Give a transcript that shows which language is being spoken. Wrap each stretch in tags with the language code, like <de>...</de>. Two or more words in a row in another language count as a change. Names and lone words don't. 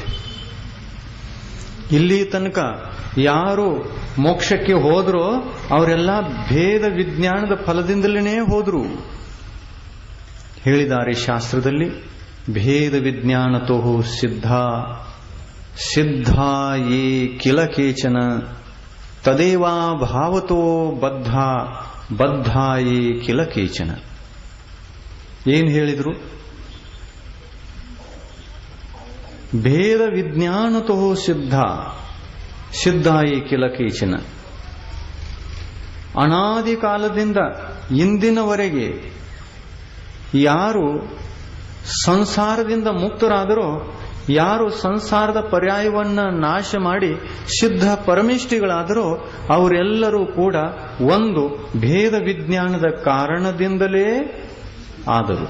<kn>ಇಲ್ಲಿ ತನಕ ಯಾರು ಮೋಕ್ಷಕ್ಕೆ ಹೋದ್ರೋ ಅವರೆಲ್ಲ ಭೇದ ವಿಜ್ಞಾನದ ಫಲದಿಂದಲೇ ಹೋದ್ರು. ಹೇಳಿದ್ದಾರೆ ಶಾಸ್ತ್ರದಲ್ಲಿ,</kn> <sa>ಭೇದ ವಿಜ್ಞಾನತೋ ಸಿದ್ಧಾ ಯೇ ಕಿಲ ಕೇಚನ ತದೇವಾ ಭಾವತೋ ಬದ್ಧ ಯೇ ಕಿಲ ಕೇಚನ.</sa> <kn>ಏನ್ ಹೇಳಿದ್ರು?</kn> <sa>ಭೇದ ವಿಜ್ಞಾನತೋ ಸಿದ್ಧ ಯೇ ಕಿಲ ಕೇಚನ.</sa> <kn>ಅನಾದಿ ಕಾಲದಿಂದ ಇಂದಿನವರೆಗೆ ಯಾರು ಸಂಸಾರದಿಂದ ಮುಕ್ತರಾದರೋ, ಯಾರು ಸಂಸಾರದ ಪರ್ಯಾಯವನ್ನ ನಾಶ ಮಾಡಿ ಸಿದ್ಧ ಪರಮೇಷ್ಠಿಗಳಾದರೋ ಅವರೆಲ್ಲರೂ ಕೂಡ ಒಂದು ಭೇದ ವಿಜ್ಞಾನದ ಕಾರಣದಿಂದಲೇ ಆದರು.</kn>